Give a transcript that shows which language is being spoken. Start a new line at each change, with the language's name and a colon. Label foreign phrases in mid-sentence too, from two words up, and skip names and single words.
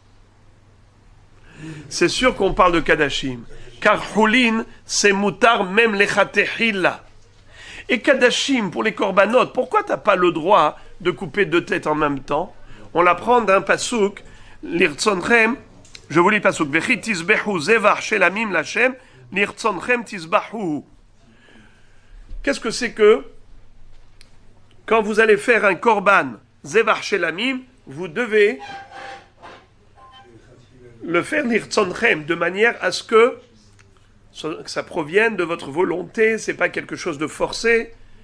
French: C'est sûr qu'on parle de Kadashim. Car Houlin, c'est moutar même les khatehila. Et Kadashim, pour les korbanot, pourquoi tu n'as pas le droit de couper 2 têtes en même temps? On l'apprend d'un pasouk, l'irtzonchem, je vous lis pasouk,
Hebrew: וכי תזבחו זבח שלמים לכם לרצונכם תזבחו.
French: Qu'est-ce que c'est que, quand vous allez faire un korban,
Hebrew: זבח שלמים,
French: vous devez le faire l'irtzonchem, de manière à ce que ça provienne de votre volonté, c'est pas quelque chose de forcé,